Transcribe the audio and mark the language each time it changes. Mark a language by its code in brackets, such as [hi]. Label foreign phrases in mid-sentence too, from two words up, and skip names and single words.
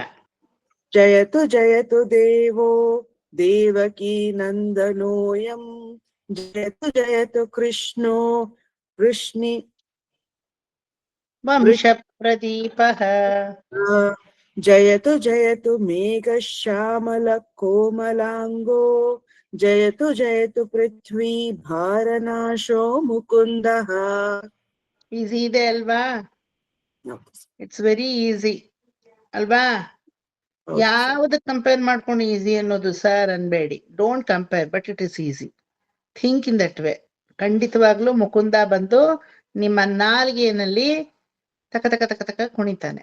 [sa] जयतु जयतु देवो देवकी नन्दनोऽयं, जयतु जयतु कृष्णो वृष्णि ವಂಶ ಪ್ರದೀಪಃ. जयतु जयतु मेघश्यामल कोमलांगो, जयतु जयतु पृथ्वी भारनाशो मुकुंदः. [kn] ಈಸಿ ಇದೆ ಅಲ್ವಾ? [en] it's very easy [kn] ಅಲ್ವಾ? ಯಾವ್ದು ಕಂಪೇರ್ ಮಾಡ್ಕೊಂಡು ಈಸಿ ಅನ್ನೋದು ಸರ್ ಅನ್ಬೇಡಿ. [en] Don't compare, but it is easy. Think in that way. [kn] ಖಂಡಿತವಾಗ್ಲೂ ಮುಕುಂದ ಬಂದು ನಿಮ್ಮ ನಾಲ್ಗೆನಲ್ಲಿ ತಕ ತಕ ತಕ ತಕ ಕುಣಿತಾನೆ.